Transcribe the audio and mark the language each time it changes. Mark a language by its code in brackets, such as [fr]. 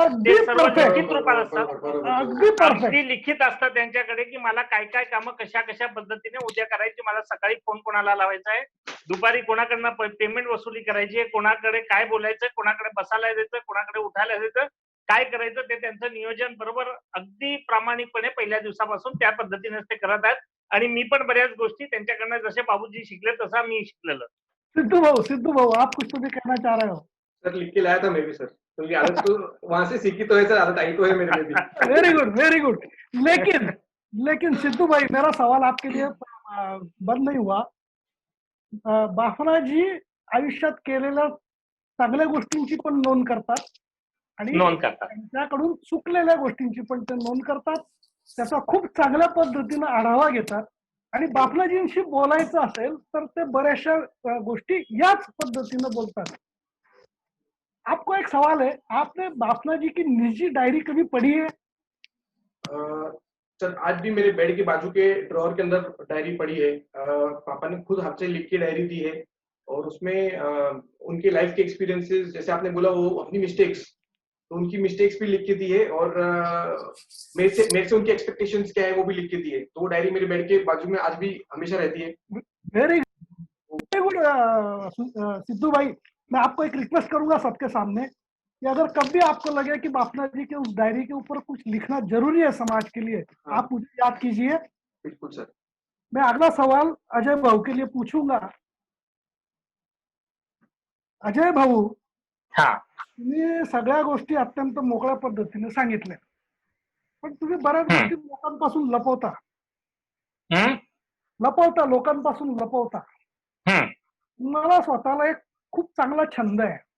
[mr] ते सर्व लिखित रूपात असतात, अगदी लिखित असतात त्यांच्याकडे की मला काय काय कामं कशा कशा पद्धतीने उद्या करायची, मला सकाळी फोन कोणाला लावायचा आहे, दुपारी कोणाकडनं पेमेंट वसुली करायची आहे, कोणाकडे काय बोलायचं, कोणाकडे बसायला द्यायचं, कोणाकडे उठायला द्यायचं, काय करायचं ते त्यांचं नियोजन बरोबर अगदी प्रामाणिकपणे पहिल्या दिवसापासून त्या पद्धतीने ते करत आहेत. आणि मी पण बऱ्याच गोष्टी त्यांच्याकडनं जसे बाबूजी शिकले तसा मी शिकलेलं. [hi] सिद्धू भाऊ, आप कुछ तो भी कहना चाह रहे हो? सर लिख के लाया था मैं भी सर, क्योंकि आदत तो वहां से सीखी तो है सर, आदत आई तो है मेरे में भी. [en] Very good. [hi] लेकिन सिद्धू भाई, मेरा सवाल आपके लिए बंद नहीं हुआ. [mr] बाफनाजी आयुष्यात केलेल्या चांगल्या गोष्टींची पण नोंद करतात आणि त्यांच्याकडून चुकलेल्या गोष्टींची पण ते नोंद करतात, त्याचा खूप चांगल्या पद्धतीने आढावा घेतात आणि बापलाजींशी बोलायचं असेल तर ते बऱ्याचशा गोष्टी याच पद्धतीनं बोलतात. [hi] आपको एक सवाल है, आपने बापला जी की निजी डायरी कभी पढ़ी है? सर आज भी मेरे बेड के बाजू के ड्रॉअर के अंदर डायरी पड़ी है। पापा ने खुद हाथ से लिख के डायरी दी है और उसमें उनके लाइफ के एक्सपीरियंसेस, जैसे आपने बोला वो अपनी मिस्टेक्स, तो उनकी मिस्टेक्स भी लिख के दी है और मेरे से उनकी एक्सपेक्टेशंस क्या है वो भी लिख के दी है। तो वो डायरी मेरे बेड के बाजू में आज भी हमेशा रहती है। [en] very good [hi] सिद्धू भाई, मैं आपको एक रिक्वेस्ट करूंगा सबके सामने कि अगर कभी आपको लगे कि बापला जी के उस डायरी के ऊपर कुछ लिखना जरूरी है समाज के लिए, हाँ। आप मुझे याद कीजिए। बिल्कुल सर। मैं अगला सवाल अजय भाऊ के लिए पूछूंगा। अजय भाऊ, [mr] हा तुम्ही सगळ्या गोष्टी अत्यंत मोकळ्या पद्धतीने सांगितल्या, पण तुम्ही बऱ्याच गोष्टी लोकांपासून लपवता, लोकांपासून लपवता. मला स्वतःला एक खूप चांगला छंद आहे.